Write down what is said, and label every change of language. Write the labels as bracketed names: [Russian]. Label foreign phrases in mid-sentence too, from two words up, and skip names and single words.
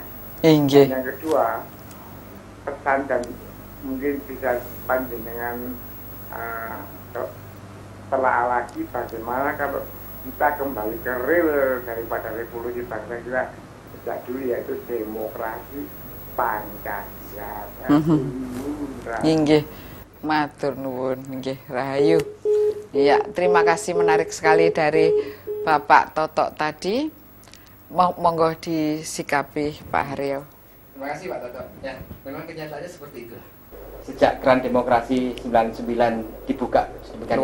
[Indonesian] Yang kedua, pesan dan mungkin bisa panjenengan telah lagi bagaimana kalau kita kembali ke real daripada revolusi bangsa kita sejak dulu, yaitu demokrasi Pancasila. Nggih, [Javanese] matur nuwun [Indonesian] nggih Rahayu. Ya, terima kasih, menarik sekali dari Bapak Toto tadi. Monggo disikapi Pak Haryo. Terima kasih Pak Toto. Ya, memang kenyataannya seperti itu. Sejak Grand Demokrasi 99 dibuka sedemikian